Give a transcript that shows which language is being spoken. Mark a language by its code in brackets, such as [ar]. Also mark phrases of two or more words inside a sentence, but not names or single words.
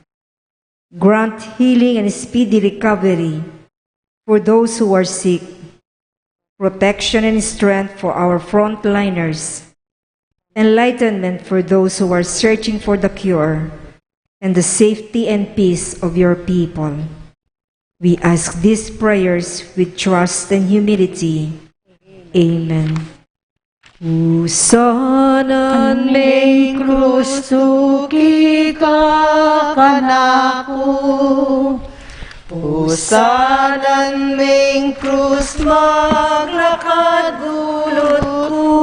[en] Grant healing and speedy recovery for those who are sick, protection and strength for our frontliners, enlightenment for those who are searching for the cure, and the safety and peace of your people. We ask these prayers with trust and humility. Amen. [pam] Usanan may krus tuki ka kanako, usanan may krus maglakad gulot ko,